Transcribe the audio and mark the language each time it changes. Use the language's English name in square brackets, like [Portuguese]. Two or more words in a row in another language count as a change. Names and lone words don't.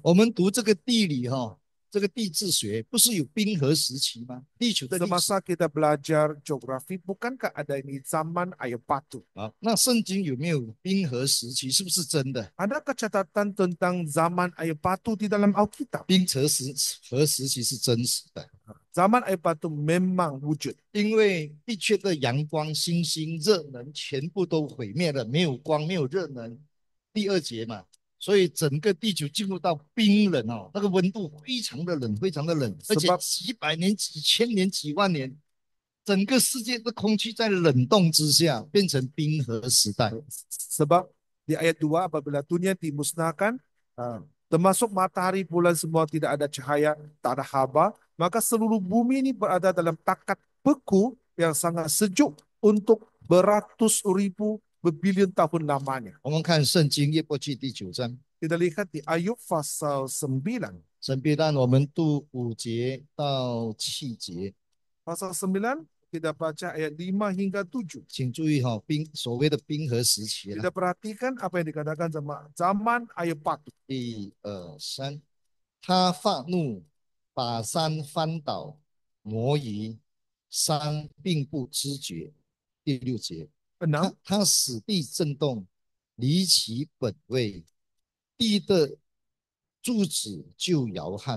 [Chinese] 我们读这个地理这个地质学不是有冰河时期吗？地球的历史。 [Malay] Semasa kita belajar geografi, bukankah ada ini zaman air batu? [Chinese] 那圣经有没有冰河时期？是不是真的？ [Malay] Adakah catatan tentang zaman air batu di dalam Alkitab? [Chinese] 冰河时期是真实的， [Malay] Zaman air batu memang wujud. [Chinese] 因为地球的阳光、星星、热能全部都毁灭了，没有光，没有热能。第二节嘛，所以整个地球进入到冰冷那个温度非常的冷，非常的冷，而且几百年、几千年、几万年，整个世界的空气在冷冻之下变成冰河时代。 [Malay] Sebab di ayat 2 apabila dunia dimusnahkan, termasuk matahari, bulan semua tidak ada cahaya, tak ada haba, maka seluruh bumi ini berada dalam takat beku yang sangat sejuk untuk beratus ribu berbilion tahun lamanya. [Chinese] 我们看圣经约伯记第9章， [Malay] Kita lihat di Ayub pasal 9. [Chinese] 神必让我们读5节到7节。 [Malay] Pasal 9 kita baca ayat 5 hingga 7. [Chinese] 请注意所谓的冰河时期 [Malay] Kita perhatikan apa yang dikatakan sama zaman air batu. [Chinese] 1、2、3，他发怒，把山翻倒，挪移，山并不知觉。第6节， [Malay] Enam, [Chinese] 它使地震动，离其本位，地的柱子就摇撼。